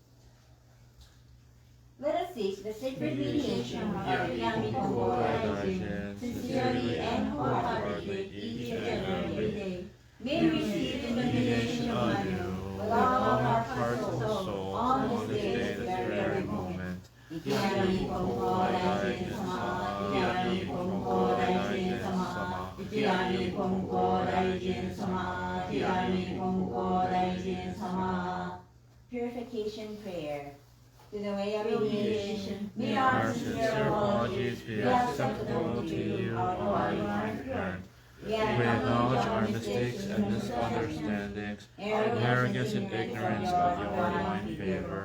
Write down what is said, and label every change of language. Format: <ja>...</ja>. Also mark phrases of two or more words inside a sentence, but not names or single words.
<en>Let us seek the sacred mediation of Yami Konko Daijin, sincerely and wholeheartedly each and every day. May we receive the mediation of Manu, with all our hearts and soul, on this day, this very moment. Yami Konko Daijin Sama, Yami Konko Daijin Sama, Yami Konko Daijin Sama, Yami Konko Daijin Sama. Purification Prayer. To the way of mediation, may our sincere apologies be acceptable to you, our divine parent. We acknowledge our mistakes and misunderstandings, arrogance and ignorance of your divine favor.</en>